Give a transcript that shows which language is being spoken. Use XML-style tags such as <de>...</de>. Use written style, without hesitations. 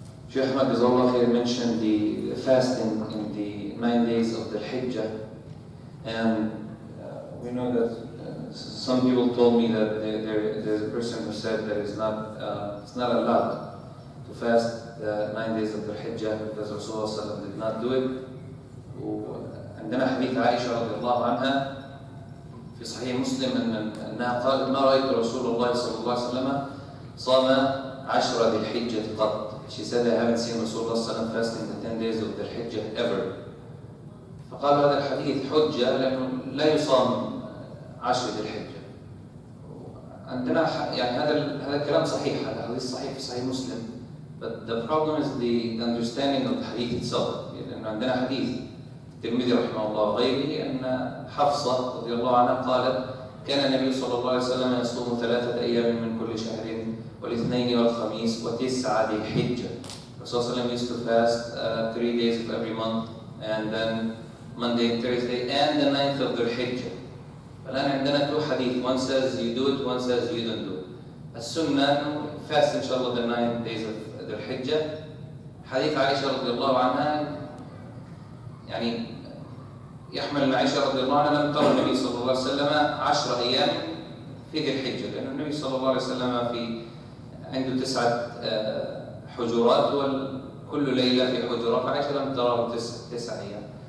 <en>Shaykh Ahmed Jazallah mentioned the fasting in the 9 days of the Hijjah, and we know that some people told me that there's a person who said that it's not allowed to fast the 9 days of the Hijjah because Rasulullah did not do it.</en> <ar>وعندنا حديث عائشة رضي الله عنها في صحيح مسلم أنها قالت ما رأيت رسول الله صلى الله عليه وسلم صام 10 ذي الحجة قط.</ar> <en>She said, I haven't seen Rasulullah fasting the 10 days of the Hijjah ever.</en> <ar>فقال هذا الحديث حجة لأنه لا يصام 10 ذي الحجة. عندنا يعني هذا الكلام صحيح، هذا حديث صحيح في صحيح مسلم.</ar> <en>But the problem is the understanding of the hadith itself.</en> <ar>لأنه عندنا حديث الترمذي رحمه الله وغيره أن حفصة رضي الله عنها قالت كان النبي صلى الله عليه وسلم يصوم 3 أيام من كل شهر والاثنين والخميس وتسعة ذي الحجة.</ar> <en>Rasulullah used to fast 3 days of every month, and then Monday and Thursday, and the 9th of the Hijjah.</en> <ar>فالآن عندنا 2 hadith.</ar> <en>One says you do it, one says you don't do it.</en> <ar>السنة</ar> <en>fast inshallah the 9 days of the Hijjah.</en> <ar>حديث عائشة رضي الله عنها يعني يحمل عائشة رضي الله عنها لم ترى النبي صلى الله عليه وسلم 10 أيام في ذي الحجة، لأن النبي صلى الله عليه وسلم عنده 9 حجرات وكل ليلة في حجرة، فعائشة لم تراه 9 أيام.</ar>